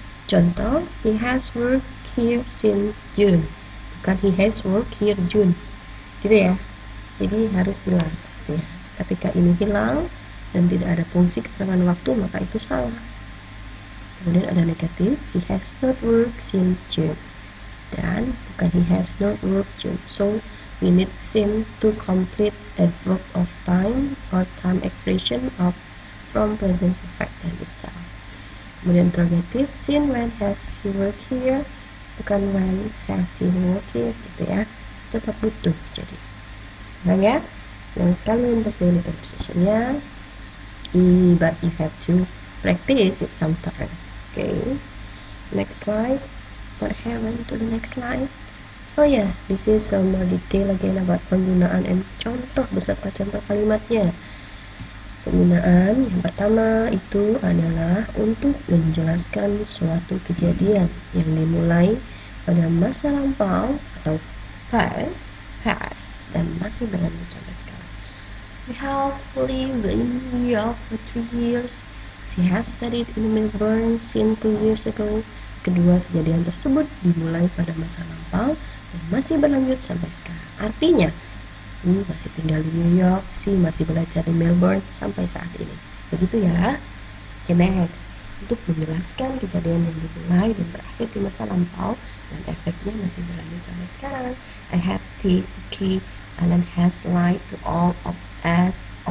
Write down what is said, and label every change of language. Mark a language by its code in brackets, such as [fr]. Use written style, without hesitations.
[id] Contoh, [en] he has worked here since June. [id] Bukan [en] he has worked here June, [id] gitu ya. Jadi harus jelas ya. Ketika ini hilang dan tidak ada fungsi keterangan waktu, maka itu salah. Kemudian ada negatif, [en] he has not worked since June. [id] Dan bukan [en] he has not worked June. So we need since to complete adverb of time or time expression of from present perfect tense itself. [id] Kemudian [en] interrogative, since when has he worked here, [id] bukan [en] when has he worked here, [id] gitu ya. Tetap butuh jadi. Nah ya, dan sekali untuk [en] daily conversation-nya, but you have to practice it sometime. Okay, next slide. What happened to the next slide? Oh yeah, this is some more detail again about [id] penggunaan [en] and contoh [id] beserta contoh kalimatnya. Penggunaan yang pertama itu adalah untuk menjelaskan suatu kejadian yang dimulai pada masa lampau atau past dan masih berlanjut sampai sekarang. [en] We have lived in New York for 3 years. She has studied in Melbourne since 2 years ago. [id] Kedua kejadian tersebut dimulai pada masa lampau dan masih berlanjut sampai sekarang. Artinya, masih tinggal di New York, si masih belajar di Melbourne sampai saat ini. Begitu ya. [en] Okay, next. [id] Untuk menjelaskan kejadian yang dimulai dan berakhir di masa lampau dan efeknya masih berlanjut sampai sekarang. [en] I have tasted the cake. Alan has lied to all of us.